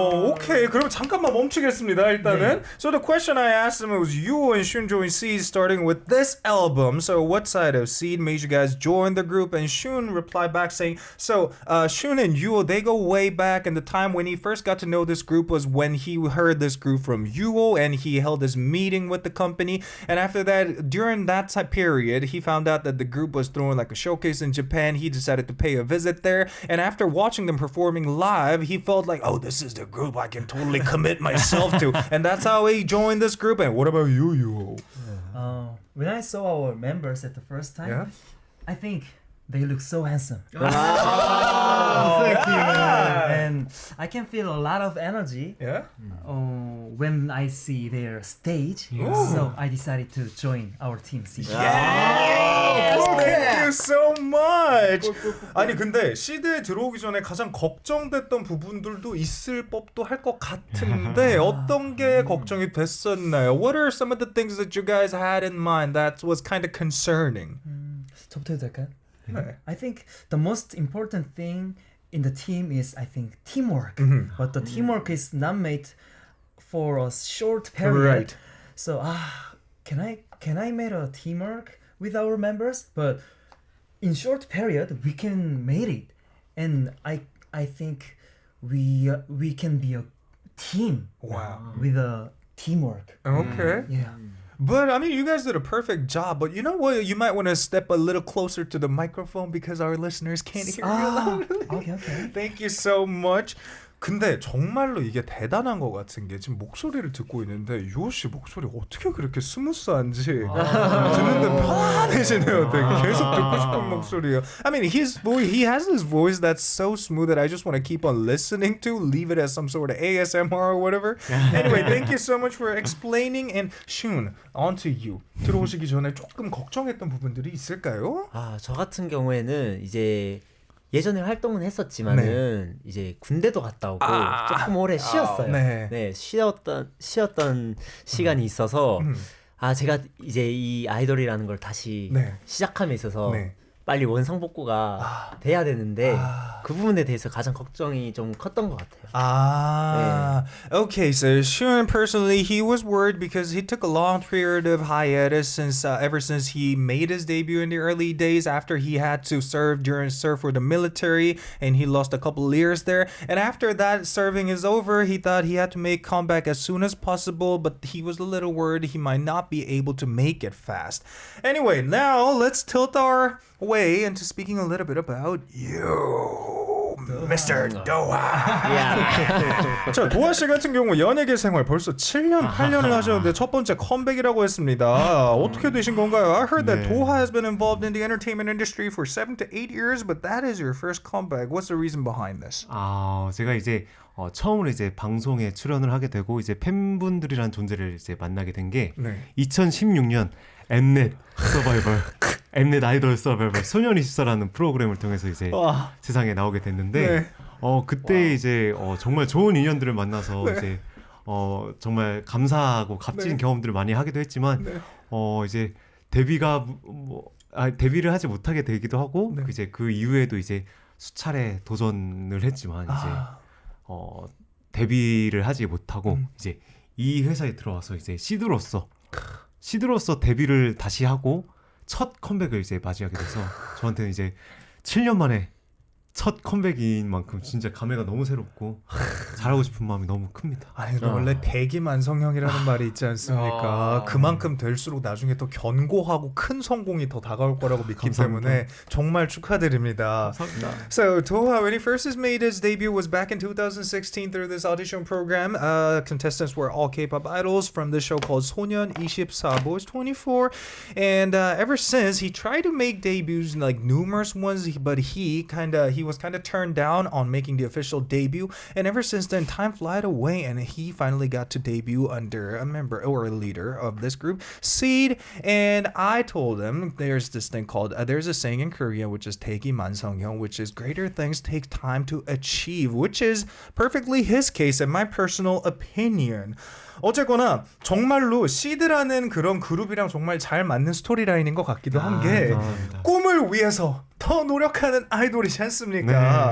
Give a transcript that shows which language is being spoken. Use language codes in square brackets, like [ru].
[ko] 오케이, 그럼 잠깐만 멈추겠습니다. 일단은. [en] So the question I asked them was you and Shun joined XEED starting with this album. So what side of XEED made you guys join the group? And Shun replied back saying, so Shun and Yuo, they go way back, and the time when he first got to know this group was when he heard this group from Yuo and he held this meeting with the company. And after that, during that time period, he found out that the group was throwing like a showcase in Japan. He decided to pay a visit there, and after watching them performing live, he felt like, oh, this is the group I can totally commit myself to. And that's how he joined this group. And what about you, Yuho? When I saw our members at the first time, I think they look so handsome. Thank you. And I can feel a lot of energy when I see their stage. So I decided to join our team C. Thank you so much. [ko] 아니 근데 시드에 들어오기 전에 가장 걱정됐던 부분들도 있을 법도 할 것 같은데 어떤 게 걱정이 됐었나요? [en] What are some of the things that you guys had in mind that was kind of concerning? [ko] 저부터 해도 될까요? [en] I think the most important thing in the team is I think teamwork. But the teamwork is not made for a short period. Right. So can I make a teamwork with our members? But in short period we can make it, and I think we can be a team. Wow. With a teamwork. Okay. Yeah. But I mean, you guys did a perfect job. But you know what? You might want to step a little closer to the microphone because our listeners can't hear you loudly. Okay. Thank you so much. [ko] 근데 정말로 이게 대단한 것 같은 게 지금 목소리를 듣고 있는데 유호 씨 목소리 어떻게 그렇게 스무스한지 듣는데 편안해지네요. 되게 계속 듣고 싶은 목소리예요. [en] I mean, his voice, he has this voice that's so smooth that I just want to keep on listening to. Leave it as some sort of ASMR or whatever. Anyway, thank you so much for explaining. And Shun, on to you. [ko] 들어오시기 전에 조금 걱정했던 부분들이 있을까요? 저 같은 경우에는 이제 예전에 활동은 했었지만은 이제 군대도 갔다 오고 조금 오래 쉬었어요. 네, 쉬었던 시간이 있어서 제가 이제 이 아이돌이라는 걸 다시 시작함에 있어서 빨리 원상복구가 돼야 되는데 그 부분에 대해서 가장 걱정이 좀 컸던 것 같아요. [en] Okay, so Shun personally, he was worried because he took a long period of hiatus since ever since he made his debut in the early days after he had to serve for the military and he lost a couple of years there. And after that serving is over, he thought he had to make comeback as soon as possible, but he was a little worried he might not be able to make it fast. Anyway, now let's tilt our way into speaking a little bit about you, Mr. Doha. [ko] 자, 도하 씨 같은 경우 연예계 생활 벌써 7년, 8년을 하셨는데 첫 번째 컴백이라고 했습니다. 어떻게 되신 건가요? [en] I heard that Doha has been involved in the entertainment industry for 7 to 8 years, but that is your first comeback. What's the reason behind this? [ko] 제가 이제 처음으로 이제 방송에 출연을 하게 되고 이제 팬분들이란 존재를 이제 만나게 된 게 2016년 엠넷 서바이벌 엠넷 아이돌 서바이벌 소년24라는 프로그램을 통해서 이제 세상에 나오게 됐는데 그때 이제 정말 좋은 인연들을 만나서 이제 정말 감사하고 값진 경험들을 많이 하기도 했지만 이제 데뷔를 하지 못하게 되기도 하고 이제 그 이후에도 이제 수차례 도전을 했지만 이제 데뷔를 하지 못하고 이제 이 회사에 들어와서 이제 시드로서 데뷔를 다시 하고 첫 컴백을 이제 맞이하게 돼서 저한테는 이제 7년 만에 첫 컴백인 만큼 진짜 감회가 너무 새롭고 잘하고 싶은 마음이 너무 큽니다. 아니 원래 대기만성형이라는 말이 있지 않습니까? 그만큼 될수록 나중에 더 견고하고 큰 성공이 더 다가올 거라고 믿기 감사합니다. 때문에 정말 축하드립니다. 감사합니다. [en] So Doha, when he first made his debut was back in 2016 through this audition program. Contestants were all K-pop idols from this show called 소년24 Boys 24, and ever since he tried to make debuts like numerous ones, but he was kind of turned down on making the official debut, and ever since then time flied away and he finally got to debut under a member or a leader of this group, XEED. And I told him there's this thing called there's a saying in Korea which is 대기만성형, which is greater things take time to achieve, which is perfectly his case in my personal opinion. [ko] 어쨌거나 정말로 시드라는 그런 그룹이랑 정말 잘 맞는 스토리라인인 것 같기도 한 게 꿈을 위해서 더 노력하는 아이돌이지 않습니까?